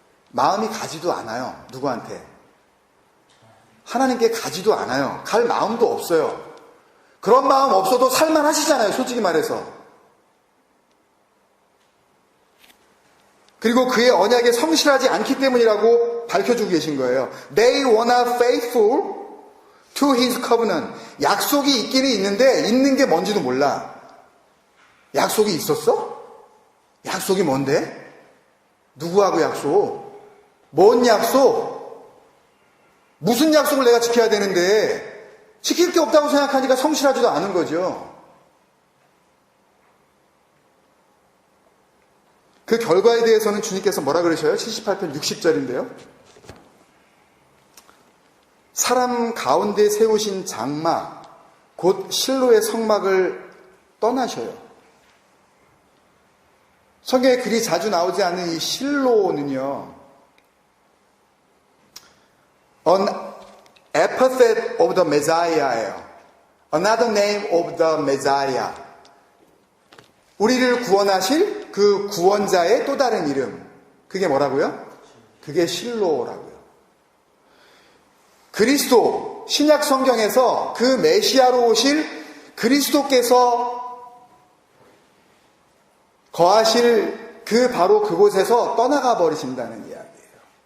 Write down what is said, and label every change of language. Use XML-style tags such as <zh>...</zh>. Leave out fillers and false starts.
<ko>마음이 가지도 않아요. 누구한테? 하나님께 가지도 않아요. 갈 마음도 없어요. 그런 마음 없어도 살만 하시잖아요. 솔직히 말해서. 그리고 그의 언약에 성실하지 않기 때문이라고 밝혀주고 계신 거예요.</ko> <en>They were not faithful to his covenant.</en> <ko>약속이 있기는 있는데 있는 게 뭔지도 몰라. 약속이 있었어? 약속이 뭔데? 누구하고 약속? 뭔 약속? 무슨 약속을 내가 지켜야 되는데 지킬 게 없다고 생각하니까 성실하지도 않은 거죠. 그 결과에 대해서는 주님께서 뭐라 그러셔요? 78편 60절인데요. 사람 가운데 세우신 장막, 곧 실로의 성막을 떠나셔요. 성경에 그리 자주 나오지 않는 이 실로는요,</ko> <en>An epithet of the Messiah</en> <ko>예요.</ko> <en>Another name of the Messiah.</en> <ko>우리를 구원하실 그 구원자의 또 다른 이름. 그게 뭐라고요? 그게 실로라고요. 그리스도, 신약 성경에서 그 메시아로 오실 그리스도께서 거하실 그 바로 그곳에서 떠나가 버리신다는 이야기예요.</ko>